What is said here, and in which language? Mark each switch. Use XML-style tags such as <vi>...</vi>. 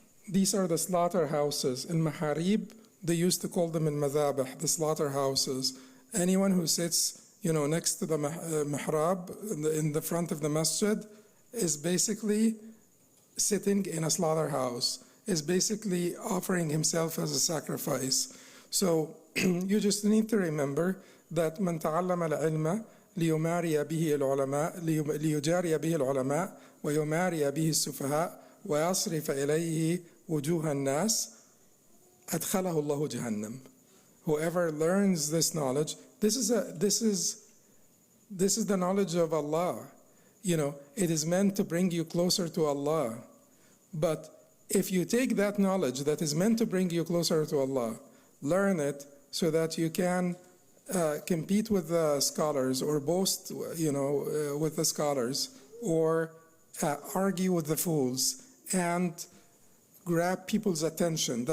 <en>These are the slaughterhouses. Al-maharib, they used to call them al-mazabih, the slaughterhouses. Anyone who sits, next to the mihrab in the front of the masjid is basically sitting in a slaughterhouse, is basically offering himself as a sacrifice. So you just need to remember that</en> <ar>من تعلم العلم ليماري به العلماء ليجاري به العلماء ويماري به السفهاء ويصرف إليه وجوه الناس أدخله الله جهنم.</ar> <en>Whoever learns this knowledge, this is the knowledge of Allah. It is meant to bring you closer to Allah. But if you take that knowledge that is meant to bring you closer to Allah, learn it so that you can compete with the scholars, or boast, with the scholars, or argue with the fools, and grab people's attention.</en>